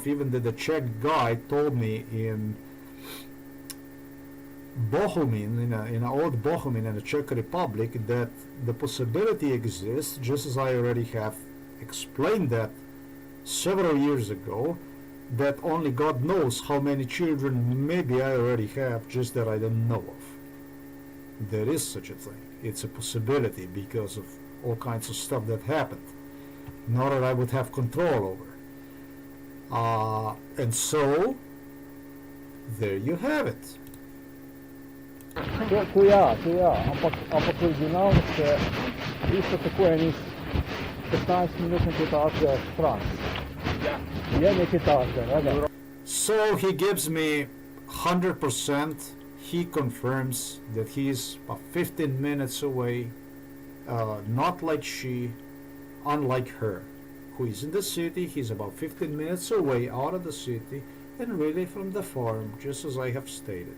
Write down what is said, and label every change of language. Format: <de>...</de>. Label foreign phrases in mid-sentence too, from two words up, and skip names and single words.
<en>Even the Czech guy told me in Bohumín, in old Bohumín in the Czech Republic, that the possibility exists, just as I already have explained that several years ago, that only God knows how many children maybe I already have, just that I don't know of. There is such a thing. It's a possibility because of all kinds of stuff that happened. Not that I would have control over. And so, there you have it.</en> <sl>Tu ja, ampak original se isto tako enih 15 minut nekaj takega stran. Je nekaj takega, ne?</sl> <en>So he gives me 100%. He confirms that he's about 15 minutes away, not like she, unlike her, who is in the city. He's about 15 minutes away out of the city and really from the farm, just as I have stated.</en>